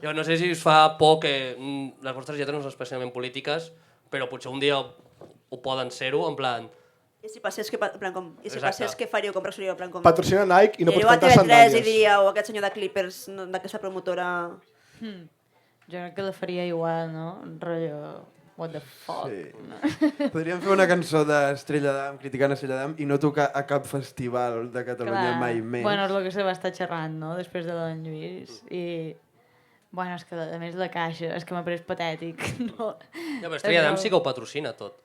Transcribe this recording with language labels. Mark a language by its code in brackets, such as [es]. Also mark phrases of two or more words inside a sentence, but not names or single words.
[ca] Jo no sé si us fa por que les vostres lletres no són especialment polítiques, però potser un dia ho poden ser-ho, en plan... I si passés, què faríeu? Com reaccionaríeu? En plan, com... Patrocina Nike i no pots Aniríeu a cantar TV3 i sandàlies. diríeu aquest senyor de Clippers, d'aquesta promotora... Jo crec que la faria igual, no? Rotllo, [en] what the fuck. [ca] Sí. Podríem fer una cançó d'Estrella d'Am, criticant Estrella d'Am, i no tocar a cap festival de Catalunya mai més. Bueno, és el que se va estar xerrant, no?, després de l'en Lluís. I, bueno, és que a més la caixa, és que m'ha pres patètic. No. Ja, però Estrella d'Am sí que ho patrocina tot.